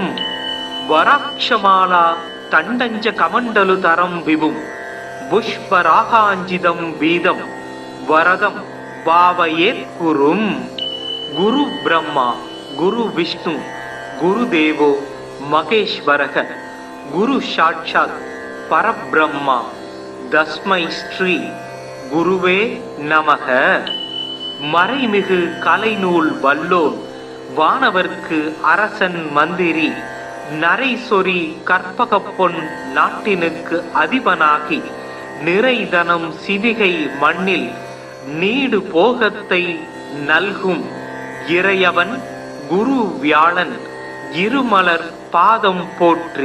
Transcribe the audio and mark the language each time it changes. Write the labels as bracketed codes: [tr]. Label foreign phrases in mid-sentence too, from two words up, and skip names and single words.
[sa] वराक्षमाला तण्डञ्च कमण्डलुतरं विभुं पुष्परागाञ्जितं बीदं वरदं भावयेत् गुरुम्। गुरु ब्रह्मा गुरु विष्णु गुरुदेवो महेश्वरः गुरु साक्षात् परब्रह्मा तस्मै श्री गुरुवे நமக. [ta] மறைமிகு கலைநூல் வல்லோன் வானவர்க்கு அரசன் மந்திரி நரைசொரி கற்பகப்பொன் நாட்டினுக்கு அதிபனாகி நிறைதனம் சிவிகை மண்ணில் நீடு போகத்தை நல்கும் இறையவன் குரு வியாழன் இருமலர் பாதம் போற்றி.